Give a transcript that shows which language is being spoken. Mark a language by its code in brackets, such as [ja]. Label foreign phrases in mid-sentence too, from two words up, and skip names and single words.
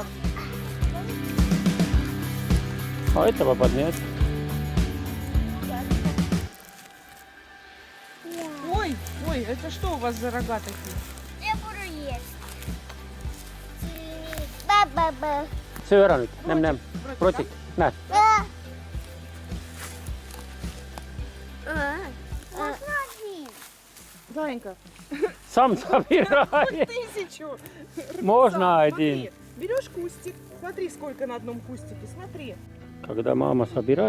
[ru] А этого поднять? Ой, Ой, это что у вас за рога такие? Я буду есть. Ба-ба-ба. Syö ära nyt. Näm. Protik. Näet. Смотри. Зайенька, Сам собирай. 1000. Можно Смотри, один. берешь кустик, смотри, сколько на одном кустике, смотри. Когда мама собирает,